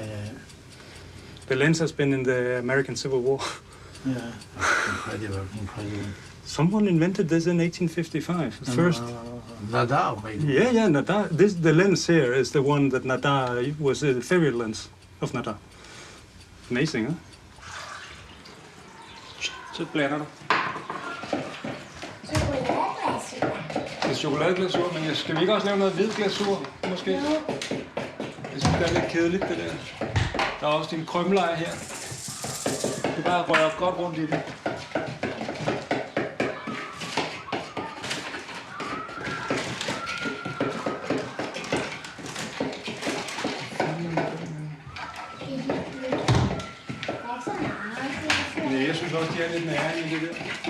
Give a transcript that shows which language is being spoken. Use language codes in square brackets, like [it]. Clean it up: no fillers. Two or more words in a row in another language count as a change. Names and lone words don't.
[en] The lens has been in the American Civil War. Yeah. Incredible. Someone invented this in 1855. First. Nadar, maybe. Yeah, Nadar. The lens here is the one that Nadar was the favorite lens of Nadar. Amazing, [da] huh? Så blander du. Det er chokoladeglasur, men skal vi ikke også lave noget hvid glasur, måske? Jeg synes, det er lidt kedeligt, det der. Der er også din krømleje her. Du bare rører godt rundt i det. Nej, jeg synes også, de er lidt nærende i det der.